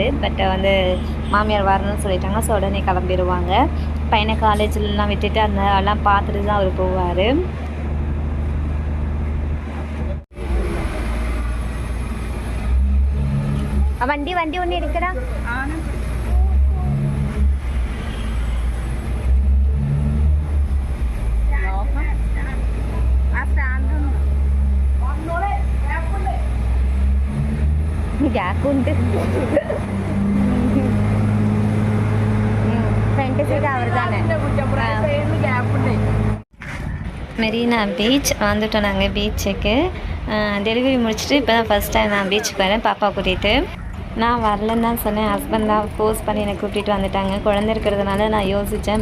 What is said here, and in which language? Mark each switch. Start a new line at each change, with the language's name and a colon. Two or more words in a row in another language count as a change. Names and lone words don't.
Tamil: பட் வந்து மாமியார் வரணும்னு சொல்லிட்டாங்க. ஸோ உடனே கிளம்பிடுவாங்க. பையனை காலேஜ்லாம் விட்டுட்டு அதெல்லாம் பார்த்துட்டு தான் அவர் போவார். வண்டி ஒன்று எடுக்கிறா.
Malayalam: ഗ്യാപ്പുണ്ട്.
English: front side
Malayalam: അവർ തന്നെ.
Tamil: மெரினா பீச் வந்துட்டோம் நாங்கள். பீச்சுக்கு டெலிவரி முடிச்சுட்டு இப்போ தான்
English: first time
Tamil: நான் பீச்சுக்கு வரேன் பாப்பா கூட்டிகிட்டு. நான் வரலன்னு தான் சொன்னேன். ஹஸ்பண்ட் தான் ஃபோர்ஸ் பண்ணி என்னை கூட்டிகிட்டு வந்துட்டாங்க. குழந்தை இருக்கிறதுனால நான் யோசித்தேன்.